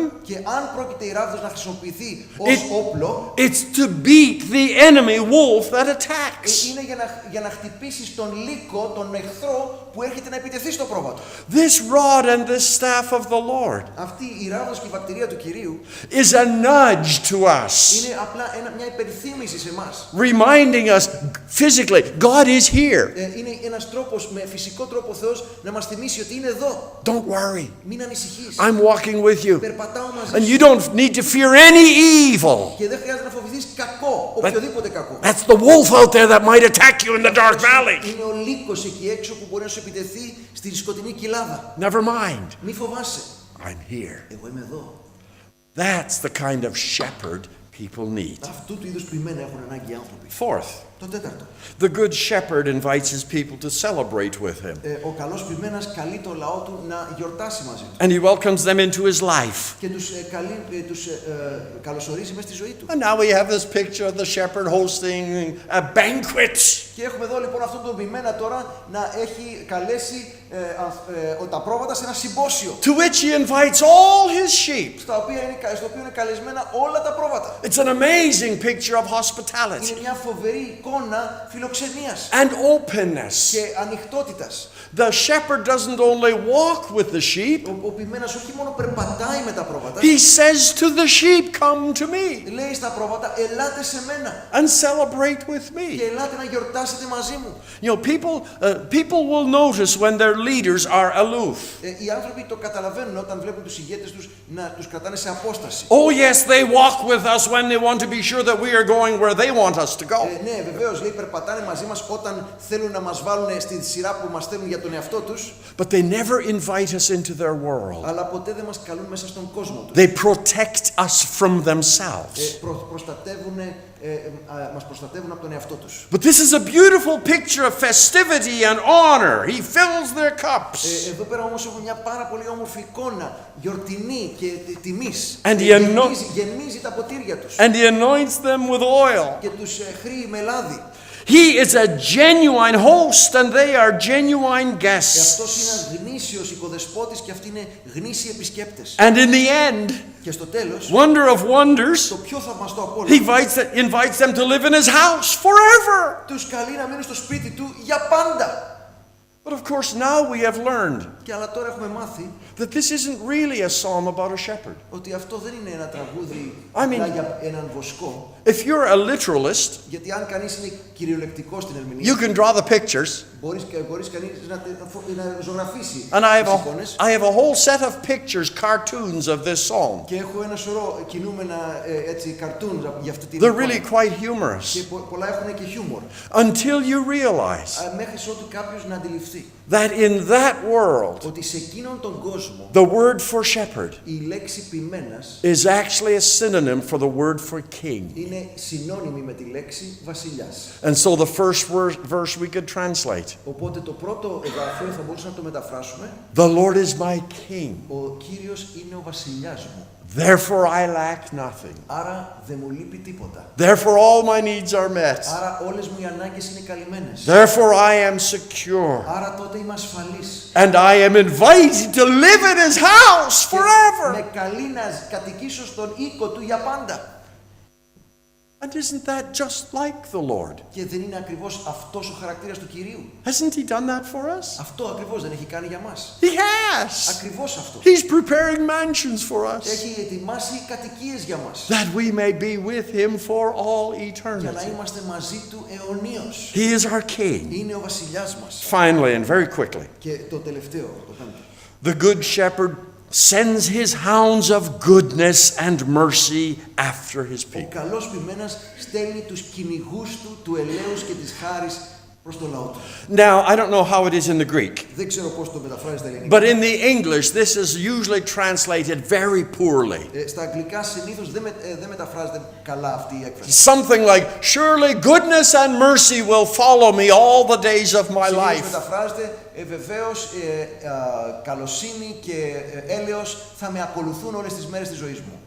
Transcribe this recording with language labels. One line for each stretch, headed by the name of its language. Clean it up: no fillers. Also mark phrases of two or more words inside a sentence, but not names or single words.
Greek: Και αν πρόκειται η ράβδος να χρησιμοποιηθεί ως όπλο,
English: it's to beat the enemy wolf that attacks.
Greek: είναι για να χτυπήσεις τον λύκο, τον εχθρό που έρχεται να επιτεθεί στο πρόβατο.
English: This rod and this staff of the Lord
Greek: Αυτή η ράβδος και η βακτηρία του Κυρίου
English: is a nudge to us,
Greek: είναι απλά μια υπενθύμηση σε εμάς.
English: reminding us physically, God is here.
Greek: Είναι ένας τρόπος, με φυσικό τρόπο ο Θεός να μας θυμίσει ότι είναι εδώ.
English: Don't worry,
Greek: Μην ανησυχείς.
English: I'm walking with you.
Greek: Περπατάω μαζί
English: And
Greek: σου.
English: you don't need to fear any evil.
Greek: Και δεν χρειάζεται να φοβηθείς κακό, οποιοδήποτε κακό.
English: That's the wolf out there that might attack you in the dark valley.
Greek: Είναι ο λύκος εκεί έξω που μπορεί να σου επιτεθεί στη σκοτεινή κοιλάδα.
English: Never mind,
Greek: Μη φοβάσαι.
English: I'm here.
Greek: Εγώ είμαι εδώ.
English: That's the kind of shepherd people need.
Greek: Αυτού του είδους ποιμένα έχουν ανάγκη οι άνθρωποι.
English: Fourth,
Greek: Το τέταρτο.
English: the good shepherd invites his people to celebrate with him.
Greek: Ο καλός ποιμένας καλεί το λαό του να γιορτάσει μαζί του.
English: And he welcomes them into his life.
Greek: Και τους καλωσορίζει μέσα στη ζωή του.
English: And now we have this picture of the shepherd hosting a banquet.
Greek: Και έχουμε εδώ λοιπόν αυτόν τον ποιμένα τώρα να έχει καλέσει τα πρόβατα σε ένα συμπόσιο.
English: To which he invites all his sheep.
Greek: Στο οποίο είναι καλεσμένα όλα τα πρόβατα.
English: It's an amazing picture of hospitality
Greek: Είναι μια φοβερή εικόνα φιλοξενίας
English: and openness.
Greek: και ανοιχτότητας.
English: The shepherd doesn't only walk with the sheep,
Greek: Ο ποιμένας όχι μόνο περπατάει με τα πρόβατα,
English: he says to the sheep, come to me
Greek: λέει στα πρόβατα, ελάτε σε μένα
English: and celebrate with
Greek: και
English: me.
Greek: ελάτε να γιορτάσετε μαζί μου.
English: You know, people will notice when their leaders are aloof.
Greek: Οι άνθρωποι το καταλαβαίνουν όταν βλέπουν τους ηγέτες τους να τους κρατάνε σε απόσταση.
English: Oh yes, they walk with us when they want to be sure that we are going where they want us to go.
Greek: Ναι, βεβαίως, λέει, περπατάνε μαζί μας όταν θέλουν να μας βάλουν στη σειρά που μας στέλνουν για τον εαυτό τους,
English: But they never invite us into their world.
Greek: αλλά ποτέ δεν μας καλούν μέσα στον κόσμο τους.
English: They protect us from themselves.
Greek: Μας προστατεύουν από τον εαυτό τους.
English: But this is a beautiful picture of festivity and honor. He fills their cups.
Greek: Εδώ πέρα όμως έχουμε μια πάρα πολύ όμορφη εικόνα, γιορτινή και τιμής.
English: And
Greek: Γεμίζει τα ποτήρια τους
English: And he anoints them with oil.
Greek: και τους χρύει με λάδι.
English: He is a genuine host and they are genuine guests.
Greek: Αυτός είναι ένας γνήσιος οικοδεσπότης και αυτοί είναι γνήσιοι επισκέπτες.
English: And in the end,
Greek: Και στο τέλος,
English: wonder of wonders,
Greek: το πιο θαυμαστό από όλα,
English: he invites them to live in his house forever.
Greek: τους καλεί να μείνουν στο σπίτι του για πάντα.
English: But of course now we have learned
Greek: Και αλλά τώρα έχουμε μάθει
English: that this isn't really a psalm about a shepherd.
Greek: ότι αυτό δεν είναι ένα τραγούδι
English: I mean-
Greek: για έναν βοσκό.
English: If you're a literalist,
Greek: Γιατί αν κανείς είναι κυριολεκτικός στην ερμηνεία,
English: you can draw the pictures.
Greek: μπορείς κανείς να ζωγραφίσει
English: And I
Greek: τις εικόνες.
English: have a whole set of pictures, cartoons of this psalm.
Greek: Και έχω ένα σωρό κινούμενα καρτούν για αυτή την
English: They're
Greek: εικόνα.
English: really quite
Greek: Και
English: humorous.
Greek: πολλά έχουν και χιούμορ.
English: Until you realize
Greek: Μέχρι ότου κάποιος να αντιληφθεί
English: that in that world,
Greek: ότι σε εκείνον τον κόσμο
English: the word for shepherd
Greek: η λέξη ποιμένας
English: is actually a synonym for the word for king.
Greek: είναι συνώνυμη με τη λέξη βασιλιάς.
English: And so the first verse we could translate,
Greek: Οπότε το πρώτο εδάφιο θα μπορούσαμε να το μεταφράσουμε:
English: the Lord is my king,
Greek: ο Κύριος είναι ο βασιλιάς μου.
English: therefore I lack nothing.
Greek: Άρα δεν μου λείπει τίποτα.
English: Therefore all my needs are met.
Greek: Άρα όλες μου οι ανάγκες είναι καλυμμένες.
English: Therefore I am secure.
Greek: Άρα τότε είμαι ασφαλής.
English: And I am invited to live in his house
Greek: Με
English: forever.
Greek: καλεί να κατοικήσω στον οίκο του για πάντα.
English: And isn't that just like the Lord?
Greek: Και δεν είναι ακριβώς αυτός ο χαρακτήρας του Κυρίου?
English: Hasn't he done that for us?
Greek: Αυτό ακριβώς δεν έχει κάνει για μας?
English: He has.
Greek: Ακριβώς αυτό.
English: He's preparing mansions for us
Greek: Έχει ετοιμάσει κατοικίες για μας.
English: that we may be with him for all
Greek: Για να
English: eternity.
Greek: είμαστε μαζί του αιωνίως.
English: He is our king.
Greek: Είναι ο βασιλιάς μας.
English: Finally and very quickly,
Greek: Και το τελευταίο, το πέμπτο.
English: The good shepherd sends his hounds of goodness and mercy after his
Greek: Ο
English: people.
Greek: καλός ποιμένας στέλνει τους κυνηγούς του ελέους και της χάρης προς το λαό του.
English: Now, I don't know how it is in the Greek,
Greek: Δεν ξέρω πώς το μεταφράζει στα ελληνικά.
English: but in the English, this is usually translated very poorly.
Greek: Στα αγγλικά συνήθως δεν μεταφράζεται καλά αυτή η έκφραση.
English: Something like, surely goodness and mercy will follow me all the days of my
Greek: Συνήθως
English: life.
Greek: μεταφράζεται βεβαίως καλοσύνη και έλεος θα με ακολουθούν όλες τις μέρες της ζωής μου.